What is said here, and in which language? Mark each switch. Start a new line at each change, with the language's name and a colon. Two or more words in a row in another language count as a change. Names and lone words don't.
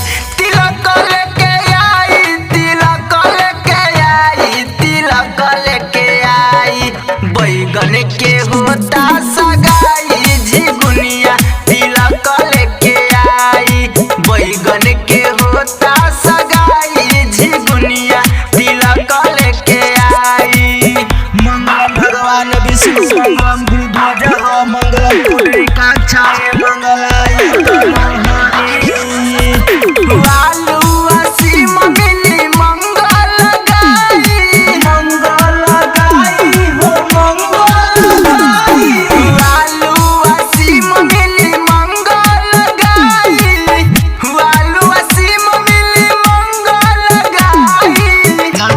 Bhojpuri: तिलक लेके आई, तिलक लेके आई, तिलक लेके आई। बैगन के होता सगाई झिगुनिया तिलक लेके आई। बैगन के होता सगाई झिगुनिया तिलक लेके आई।
Sanskrit: मंगलम भगवान विष्णु मंगलम गुरुध्वज मंगलम पुंडरीकाक्षाय मंगलाय
Bhojpuri: आलू असीम मिली मंगल गाई, मंगल गाई हो मंगल गाई। आलू असीम मिली मंगल गाई, आलू असीम मिली मंगल गाई।